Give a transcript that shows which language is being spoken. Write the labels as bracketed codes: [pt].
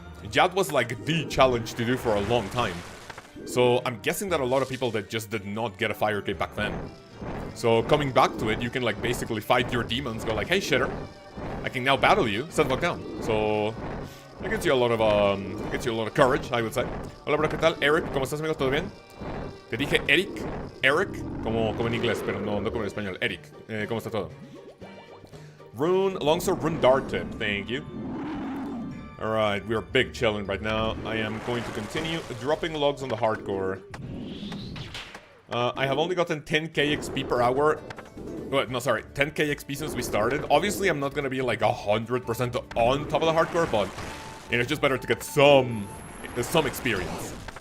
[en] Jad was, like, the challenge to do for a long time. So I'm guessing that a lot of people that just did not get a Fire Cape back then. So coming back to it, you can, like, basically fight your demons, go like, hey, shitter, I can now battle you, set back down. So it gets you a lot of courage, I would say. [es] Hola, bro, ¿qué tal? Eric, ¿cómo estás, amigo? ¿Todo bien? Te dije Eric, como en inglés, pero no como en español. Eric, ¿cómo está todo? [en] Rune, longsword rune dart tip, thank you. Alright, we are big chilling right now. I am going to continue dropping logs on the hardcore. I have only gotten 10k XP per hour. Well, no, sorry, 10k XP since we started. Obviously, I'm not gonna be like 100% on top of the hardcore, but you know, it's just better to get some experience.